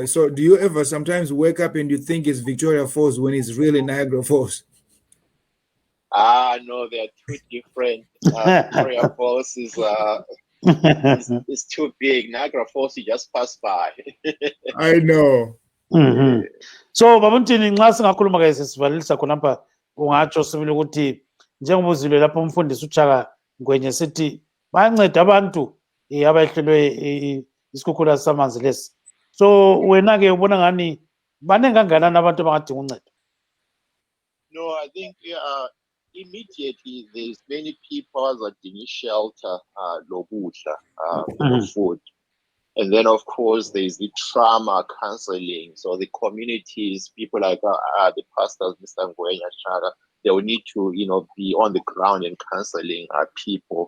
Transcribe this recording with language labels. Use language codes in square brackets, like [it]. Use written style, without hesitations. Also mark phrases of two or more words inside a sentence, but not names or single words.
[en] So do you ever sometimes wake up and you think it's Victoria Falls when it's really Niagara Falls? No, they are two different. Victoria Falls is too big. Niagara Falls, you just pass by. I know. [nd] So babuntini nxa singakhuluma ke sesivalisa khonapha ungatsho sibili ukuthi njengoba uzile lapho umfundisi uChaka Ngwenya sithi bayanceda abantu abahlelwe isikhukhula samanzi lesi. So wena ke ubona ngani baningi kangakanani abantu abangadinga uncedo? [en] No, I think immediately there's many people that need shelter, food. And then, of course, there's the trauma counseling. So the communities, people like the pastors, Mr. Ngoenya Chara, they will need to, be on the ground and counseling people.